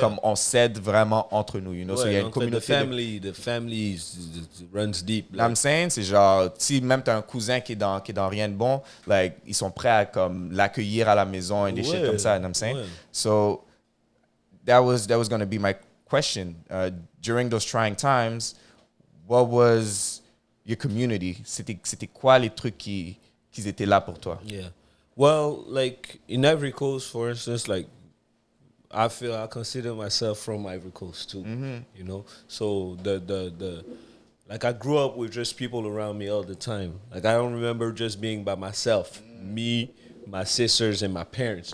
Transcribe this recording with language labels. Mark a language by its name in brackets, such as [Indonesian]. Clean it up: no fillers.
[French] Genre comme on s'aide vraiment entre nous, So il y a une communauté. [English] The family runs deep. You know what I'm saying? [French] C'est genre, si même t'as un cousin qui est dans rien de bon, like ils sont prêts à comme l'accueillir à la maison et des shit comme ça. [English] You know what I'm saying? [French] Ouais. [English] So that was gonna be my question. During those trying times, what was your community? [French] C'était quoi les trucs qui étaient là pour toi? [English] Yeah. Well, like in Ivory Coast, for instance, like I consider myself from Ivory Coast too. So the like I grew up with just people around me all the time. Like I don't remember just being by myself. Me, my sisters, and my parents.